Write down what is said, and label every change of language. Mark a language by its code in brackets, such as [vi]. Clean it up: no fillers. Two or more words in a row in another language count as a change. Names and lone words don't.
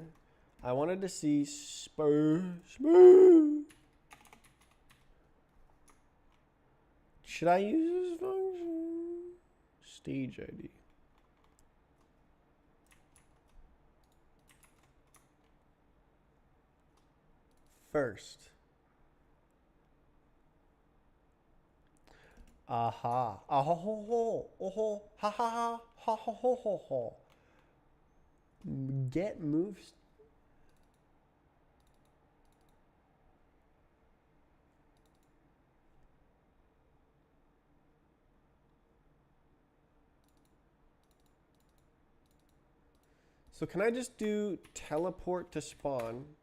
[en] I wanted to see spur. Should I use this function? Stage ID. First. Aha. Aha ho ho. Oh ha ha ha ha ha ho ho ho. Get moves. So can I just do teleport to spawn?